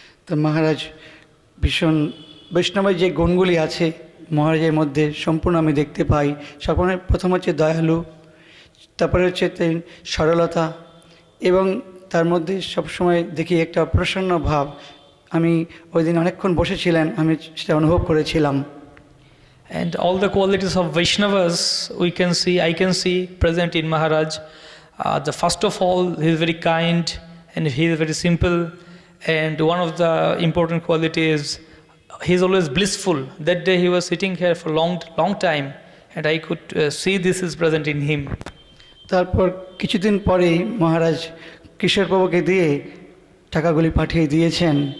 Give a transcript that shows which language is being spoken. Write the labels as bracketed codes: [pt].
[bn] তো মহারাজ ভীষণ বৈষ্ণবের যে গুণগুলি আছে মহারাজের মধ্যে সম্পূর্ণ আমি দেখতে পাই। সকলে প্রথম হচ্ছে দয়ালু, তারপরে হচ্ছে সরলতা এবং তার মধ্যে সবসময় দেখি একটা প্রসন্ন ভাব। আমি ওই দিন অনেকক্ষণ বসেছিলেন, আমি সেটা অনুভব করেছিলাম। [en] And all the qualities of Vaishnavas I can see present in Maharaj. The first of all, he is very kind and he is very simple. And one of the important qualities, he is always blissful. That day he was sitting here for long time, and I could see this is present in him. [bn] তারপর কিছুদিন পরেই মহারাজ কিশোর প্রভুকে দিয়ে টাকাগুলি পাঠিয়ে দিয়েছেন।